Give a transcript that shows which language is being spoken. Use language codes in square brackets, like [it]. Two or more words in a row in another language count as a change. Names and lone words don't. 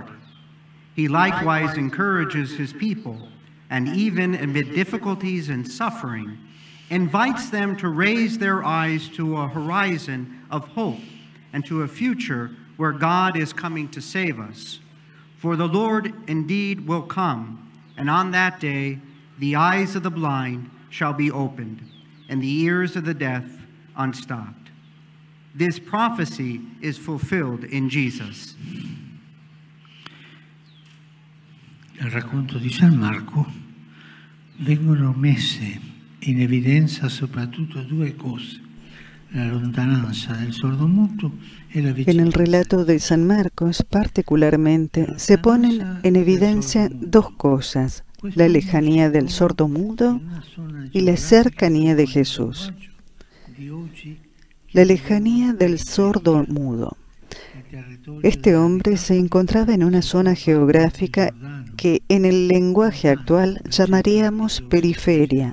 [en] He likewise encourages his people, and even amid difficulties and suffering, invites them to raise their eyes to a horizon of hope and to a future where God is coming to save us. For the Lord indeed will come, and on that day the eyes of the blind shall be opened, and the ears of the deaf unstopped. This prophecy is fulfilled in Jesus. [it] Nel racconto di San Marco vengono messe in evidenza soprattutto due cose: la lontananza del sordomuto e la vicinanza. [es] En el relato de San Marcos, particularmente, se ponen en evidencia dos cosas: la lejanía del sordomudo y la cercanía de Jesús. La lejanía del sordomudo. Este hombre se encontraba en una zona geográfica que en el lenguaje actual llamaríamos periferia.